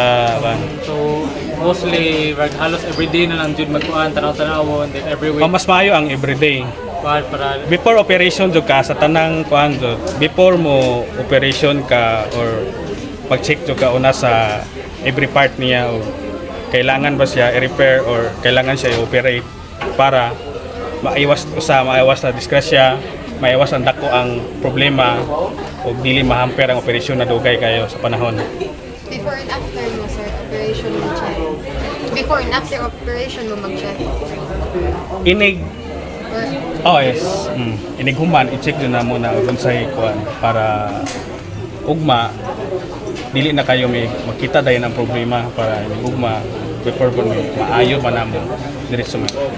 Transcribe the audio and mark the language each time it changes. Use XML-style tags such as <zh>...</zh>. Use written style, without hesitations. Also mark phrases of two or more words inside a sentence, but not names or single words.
<ceb>so mostly halos everyday na lang jud magkuan tanaw-tanawon</ceb> <en>then every week</en> <ceb>mas maayo ang everyday para</ceb> <en>before operation</en> <ceb>jud ka sa tanang kuan jud, before mo operation ka or mag-check jud ka una sa</ceb> <en>every part</en> <ceb>niya o kailangan ba siya i-repair or kailangan siya i-operate para maiwas na disgrasya, maiwas ang dako ang problema o dili mahamper ang operasyon na dugay kayo sa panahon.</ceb> <en>Before and after</en> <ceb>mo, sir, operation mo check.</ceb> <en>Before and after operation</en> <ceb>mo mag-check. Inig</ceb> <en>Or, yes.</en> <ceb>Inig human i-check din na muna kung say kuan para ugma dili na kayo may makita dayon ang problema para inig ugma before po maayo pa namo diretso mo.</ceb>